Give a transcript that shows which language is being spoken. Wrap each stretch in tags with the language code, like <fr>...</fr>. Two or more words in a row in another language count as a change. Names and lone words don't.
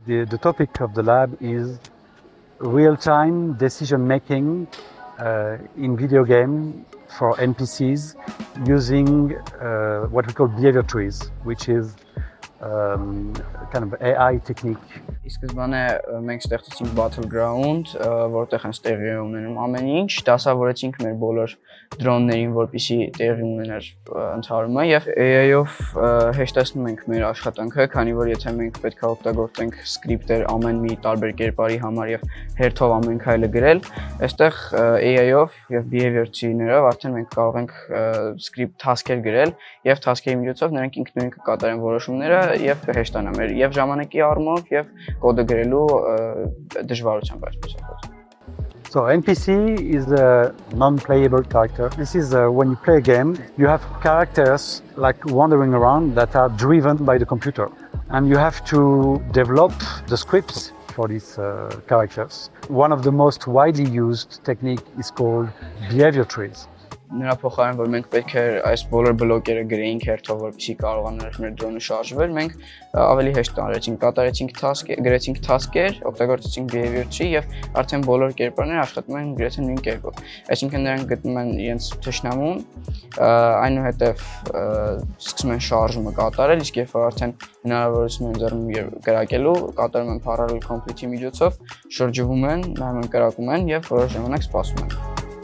<en>The topic of the lab is real-time decision making in video game for NPCs using what we call behavior trees, which is kind of AI technique.</en> <hy>Սկզբանե մենք ստեղծեցինք battleground, որտեղ հենց տեղի է ունենում ամեն ինչ, դասավորեցինք մեր բոլոր դրոններին, որպեսզի տեղի ունենար ընդհարումը եւ AI-ով հեշտացնում ենք մեր աշխատանքը, քանի որ եթե մենք պետք է օգտագործենք սկրիպտեր ամեն մի տարբեր կերպարի համար եւ հերթով ամեն քայլը գրել, այստեղ AI-ով եւ</hy> <en>behavior tree-</en> <hy>ներով արդեն մենք կարող ենք</hy> <en>script task-</en> <hy>եր գրել եւ task-երի միջոցով նրանք ինքնուրույն կկատարեն որոշումները եւ կհեշտանա մեր եւ ժամանակի առումով եւ կոդը գրելու դժվարությամբ այսպես ասած.</hy> <en>So NPC is a non-playable character. This is when you play a game, you have characters like wandering around that are driven by the computer. And you have to develop the scripts for these characters. One of the most widely used technique is called behavior trees.</en> <hy>Նրա փոխարեն որ մենք պետք է այս բոլոր բլոկերը գրեինք հերթով որպեսզի կարողանար մեր դրոնը շարժվել, մենք ավելի հեշտ արեցինք, կատարեցինք task-եր, գրեցինք task-եր, օգտագործեցինք</hy> <en>behavior tree</en> <hy>եւ արդեն բոլոր կերպարները աշխատում են գրեթե նույն կերպով։ Այսինքն նրանք գտնում են իրենց թշնամուն, այնուհետեւ սկսում են շարժումը կատարել, իսկ երբ որ արդեն հնարավորություն են ձեռնում կրակելու, կատարում են</hy> <en>parallel complete-</en> <hy>ի միջոցով, շրջվում են, նայում են կրակում են եւ որոշ ժամանակ սպասում են։</hy>